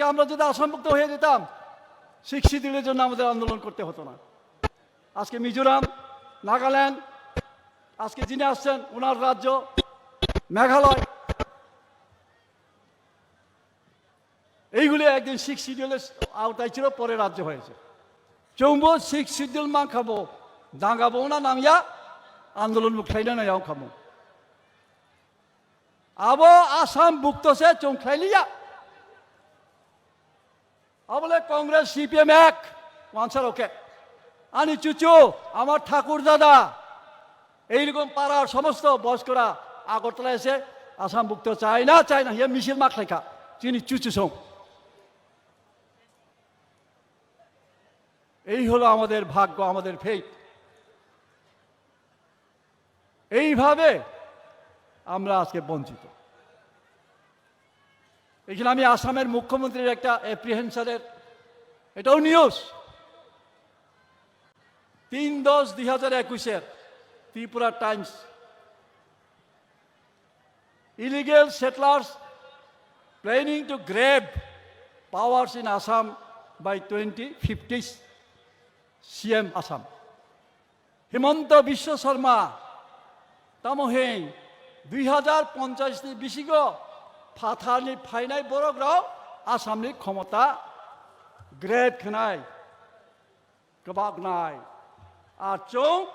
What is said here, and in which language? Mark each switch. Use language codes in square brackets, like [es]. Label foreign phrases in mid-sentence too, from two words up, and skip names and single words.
[bn] আমরা যদি আসাম ভুক্ত হয়ে যেতাম 6 শিডিউলের জন্য আমাদের আন্দোলন করতে হতো না। আজকে মিজোরাম, নাগাল্যান্ড, আজকে যিনি আসছেন ওনার রাজ্য মেঘালয়, এইগুলি একদিন 6 শিডিউলের আওতায় ছিল, পরে রাজ্য হয়েছে। [trp] जोंबो सिक्स सिडिउल मांखाबो दांगाबो ना नांया आंदोलन मुख्लायना याव खामो आबो आसाम बुक्तसे चंख्लायलिया आबले कांग्रेस सीपीएम एक आंसर ओके आनी चुचु [bn] আমার ঠাকুর দাদা এইরকম পাড়ার সমস্ত বয়স্করা আগরতলা এসে আসাম মুক্ত চায় না ইয়ে মিছিল [trp] মাখলেখা চিনি চুচু সং [bn] এই হলো আমাদের ভাগ্য আমাদের ফেট এইভাবে আমরা আজকে বঞ্চিত এখানে আমি আসামের মুখ্যমন্ত্রীর একটা অ্যাপ্রিহেনশনের এটাও নিউজ [en] 3/10/2021 [bn] ত্রিপুরা টাইমস [en] illegal settlers planning to grab powers in Assam by 2050 CM Assam [trp] হিমন্ত বিশ্ব শর্মা তামহেই 2050 ni bisigo ফাথানি ফাইনাই বড়গ্রাও আসামনি ক্ষমতা গ্রেড খনাই গবাগনাই আর চৌ